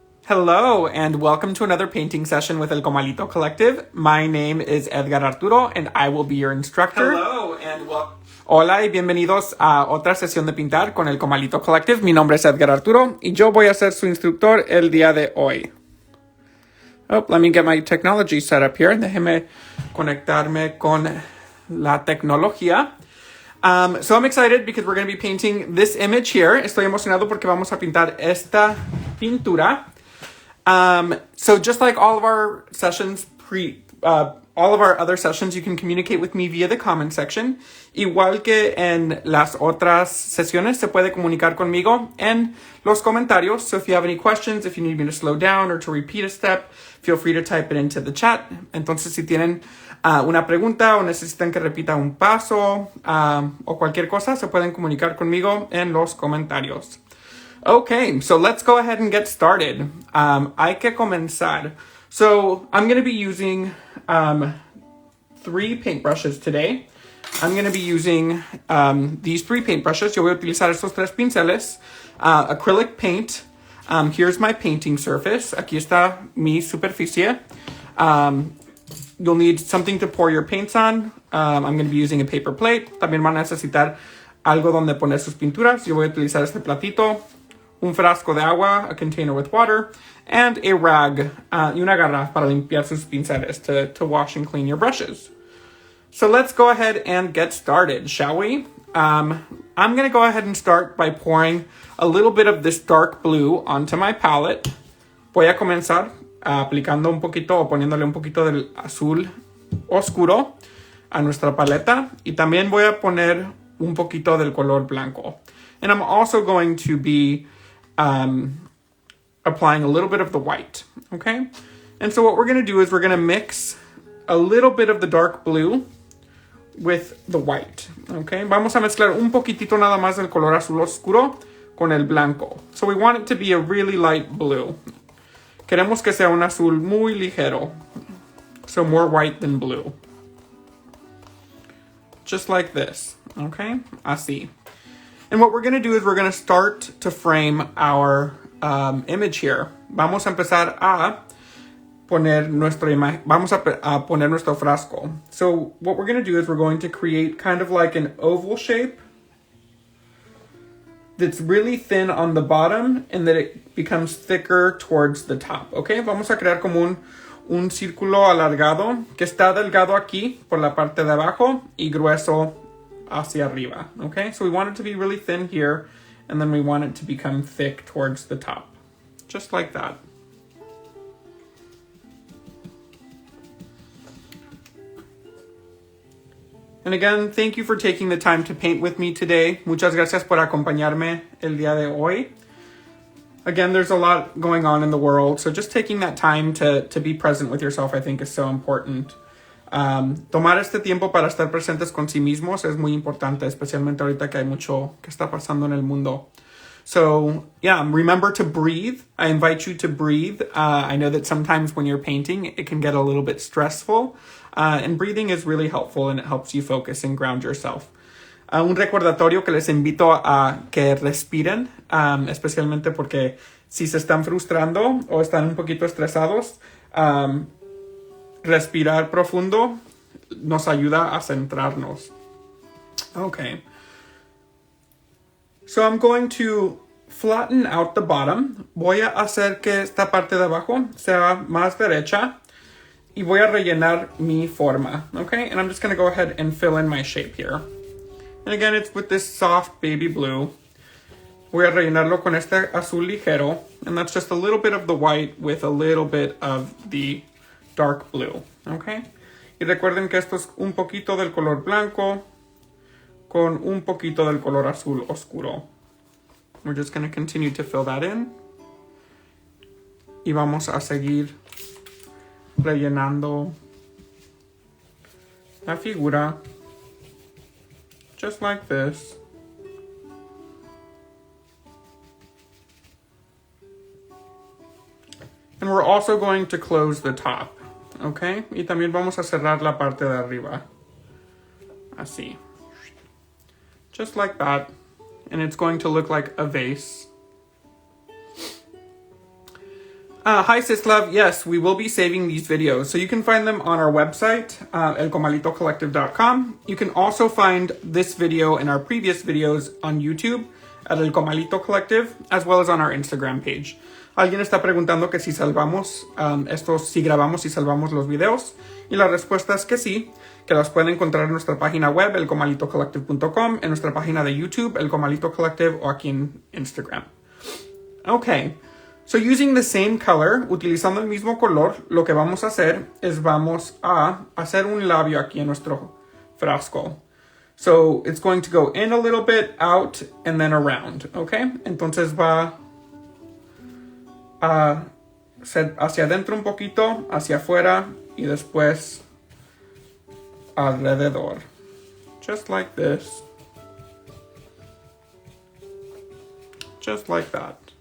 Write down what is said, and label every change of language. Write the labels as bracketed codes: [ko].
[en] Hello, and welcome to another painting session with El Comalito Collective. My name is Edgar Arturo, and I will be your instructor. Hello, and welcome. [es] Hola y bienvenidos a otra sesión de pintar con El Comalito Collective. Mi nombre es Edgar Arturo, y yo voy a ser su instructor el día de hoy. [en] Oh, let me get my technology set up here. [es] Déjeme conectarme con la tecnología. [en] So I'm excited because we're going to be painting this image here. [es] Estoy emocionado porque vamos a pintar esta pintura. [en] So just like all of our sessions all of our other sessions, you can communicate with me via the comment section. [es] Igual que en las otras sesiones, se puede comunicar conmigo en los comentarios. [en] So if you have any questions, if you need me to slow down or to repeat a step, feel free to type it into the chat. [es] Entonces, si tienen una pregunta o necesitan que repita un paso o cualquier cosa, se pueden comunicar conmigo en los comentarios. [en] Okay, so let's go ahead and get started. [es] Hay que comenzar. [en] So I'm going to be using 3 paintbrushes today. I'm going to be using these 3 paintbrushes. [es] Yo voy a utilizar estos 3 pinceles. [en] Acrylic paint. Here's my painting surface. [es] Aquí está mi superficie. [en] You'll need something to pour your paints on. I'm going to be using a paper plate. [es] También van a necesitar algo donde poner sus pinturas. Yo voy a utilizar este platito, un frasco de agua, [en] a container with water, and a rag, [es] y una garra para limpiar sus pinceles, [en] to wash and clean your brushes. So let's go ahead and get started, shall we? I'm going to go ahead and start by pouring a little bit of this dark blue onto my palette. [es] Voy a comenzar aplicando un poquito o poniéndole un poquito del azul oscuro a nuestra paleta, y también voy a poner un poquito del color blanco. [en] And I'm also going to be applying a little bit of the white, okay? And so what we're going to do is we're going to mix a little bit of the dark blue with the white, okay? [es] Vamos a mezclar un poquitito nada más del color azul oscuro con el blanco. [en] So we want it to be a really light blue. [es] Queremos que sea un azul muy ligero, [en] so more white than blue. Just like this, okay? [es] Así. [en] And what we're going to do is we're going to start to frame our image here. [es] Vamos a empezar a poner poner nuestro frasco. [en] So what we're going to do is we're going to create kind of like an oval shape that's really thin on the bottom and that it becomes thicker towards the top. Okay? [es] Vamos a crear como un círculo alargado que está delgado aquí por la parte de abajo y grueso hacia arriba, okay? [en] So we want it to be really thin here, and then we want it to become thick towards the top. Just like that. And again, thank you for taking the time to paint with me today. [es] Muchas gracias por acompañarme el día de hoy. [en] Again, there's a lot going on in the world, so just taking that time to be present with yourself, I think, is so important. [es] Tomar este tiempo para estar presentes con sí mismos es muy importante, especialmente ahorita que hay mucho que está pasando en el mundo. [en] So, yeah, remember to breathe. I invite you to breathe. I know that sometimes when you're painting, it can get a little bit stressful, and breathing is really helpful, and it helps you focus and ground yourself. [es] Un recordatorio que les invito a que respiren, especialmente porque si se están frustrando o están un poquito estresados, respirar profundo nos ayuda a centrarnos. [en] Okay. So I'm going to flatten out the bottom. [es] Voy a hacer que esta parte de abajo sea más derecha y voy a rellenar mi forma. [en] Okay? And I'm just going to go ahead and fill in my shape here. And again, it's with this soft baby blue. [es] Voy a rellenarlo con este azul ligero. [en] And that's just a little bit of the white with a little bit of the dark blue, okay? [es] Y recuerden que esto es un poquito del color blanco con un poquito del color azul oscuro. [en] We're just going to continue to fill that in. [es] Y vamos a seguir rellenando la figura [en] just like this. And we're also going to close the top. [es] Okay, y también vamos a cerrar la parte de arriba. Así. [en] Just like that. And it's going to look like a vase. Hi, Sislav. Yes, we will be saving these videos. So you can find them on our website, elcomalitocollective.com. You can also find this video and our previous videos on YouTube at El Comalito Collective, as well as on our Instagram page. [es] Alguien está preguntando que si salvamos si grabamos y salvamos los videos. Y la respuesta es que sí, que los pueden encontrar en nuestra página web, elcomalitocollective.com, en nuestra página de YouTube, El Comalito Collective, o aquí en Instagram. Okay. [en] So using the same color, [es] utilizando el mismo color, lo que vamos a hacer es vamos a hacer un labio aquí en nuestro frasco. [en] So it's going to go in a little bit, out, and then around, okay? [es] Entonces va a ser hacia adentro un poquito, hacia afuera, y después alrededor. [en] Just like this. Just like that.